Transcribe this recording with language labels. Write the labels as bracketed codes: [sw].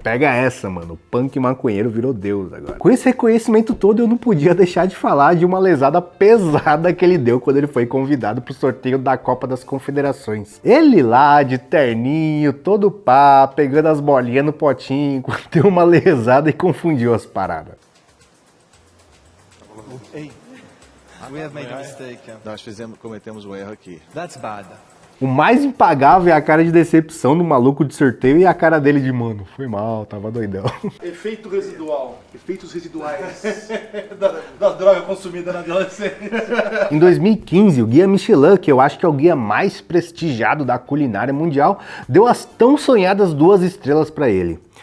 [pt] Pega essa, mano, o punk maconheiro virou deus agora. Com esse reconhecimento todo, eu não podia deixar de falar de uma lesada pesada que ele deu quando ele foi convidado pro sorteio da Copa das Confederações. Ele lá, de terninho, todo pá, pegando as bolinhas no potinho, deu uma lesada e confundiu as paradas. [en] Hey, we have made a mistake. [pt] Nós cometemos um erro aqui. [en] That's bad. [pt] O mais impagável é a cara de decepção do maluco de sorteio e a cara dele de, mano, foi mal, tava doidão. Efeito residual. Efeitos residuais da droga consumida na adolescência. Em 2015, o Guia Michelin, que eu acho que é o guia mais prestigiado da culinária mundial, deu as tão sonhadas 2 estrelas pra ele.